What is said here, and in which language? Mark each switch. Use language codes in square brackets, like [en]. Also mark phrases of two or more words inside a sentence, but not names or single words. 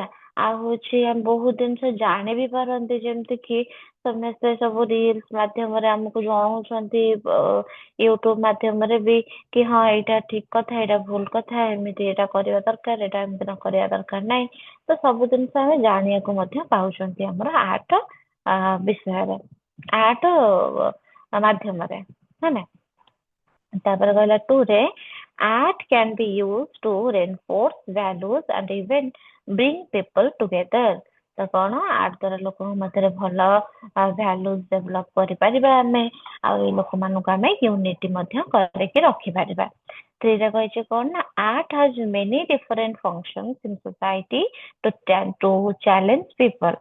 [or] ଆଉ ହଉଛି ଆମେ ବହୁତ ଜିନିଷ ଜାଣି ବି ପାରନ୍ତି ଯେମିତି କି ସମସ୍ତେ ସବୁ ରିଲସ ମାଧ୍ୟମରେ ଆମକୁ ଜଣଉଛନ୍ତି, ୟୁଟ୍ୟୁବ ମାଧ୍ୟମରେ ବି କି ହଁ ଏଇଟା ଠିକ କଥା ଏଇଟା ଭୁଲ କଥା ଏମିତି ଏଇଟା କରିବା ଦରକାର ଏଇଟା ଏମିତି ନ କରିବା ଦରକାର ନାହିଁ। ତ ସବୁ ଜିନିଷ ଆମେ ଜାଣିବାକୁ ମଧ୍ୟ ପାଉଛନ୍ତି ଆମର ଆର୍ଟ ବିଷୟରେ, ଆର୍ଟ ମାଧ୍ୟମରେ ହେଲା। ତାପରେ କହିଲା [en] ଟୁ ରେ art can be used to reinforce values and even bring people together। [or] ତ କଣ ଆର୍ଟ ଦ୍ଵାରା ଲୋକଙ୍କ ମଧ୍ୟରେ ଭଲ [en] values develop [or] କରିପାରିବା ଆମେ, ଆଉ ଏଇ ଲୋକମାନଙ୍କୁ ଆମେ ୟୁନିଟି ମଧ୍ୟ କରିକି ରଖିପାରିବା। [en] ଥ୍ରୀରେ କହିଛି କଣ ନା art has many different functions in society to challenge people.